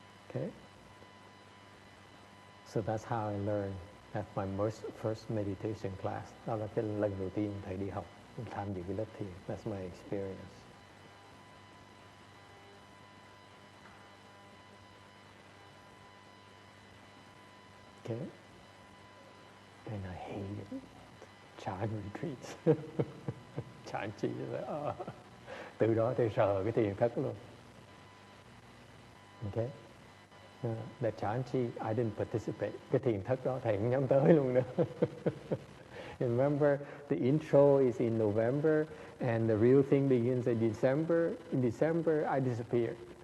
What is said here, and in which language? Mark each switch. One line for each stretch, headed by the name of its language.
English: Okay, so that's how I learned. That's my first meditation class.
Vietnamese: Đó là cái lần đầu tiên thầy đi học, tham dự cái lớp thiền.
English: That's my experience. Okay, and I hated Chan retreats.
Vietnamese: Chan chi là từ đó tôi sợ cái thiền thất luôn.
English: Okay. That Chan chi, I didn't participate.
Vietnamese: Cái thiền thất đó thầy không dám tới luôn nữa.
English: Remember, the intro is in November, and the real thing begins in December. In December, I disappeared.